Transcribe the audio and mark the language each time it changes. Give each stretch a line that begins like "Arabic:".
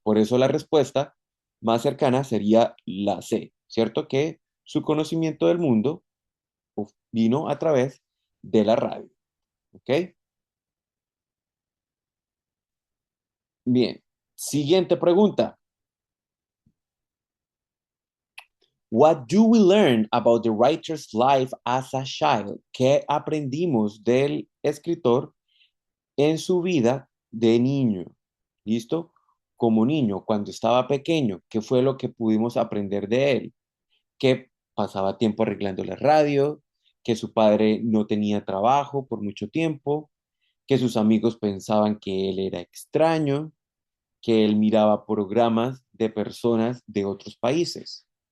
Spanish: Por eso la respuesta más cercana sería la C, ¿cierto? Que su conocimiento del mundo vino a través de la radio, ¿ok? Bien, siguiente pregunta.
English: What do we learn about the writer's life as a child?
Spanish: ¿Qué aprendimos del escritor en su vida de niño? ¿Listo? Como niño, cuando estaba pequeño, ¿qué fue lo que pudimos aprender de él? Que pasaba tiempo arreglando la radio, que su padre no tenía trabajo por mucho tiempo, que sus amigos pensaban que él era extraño, que él miraba programas de personas de otros países.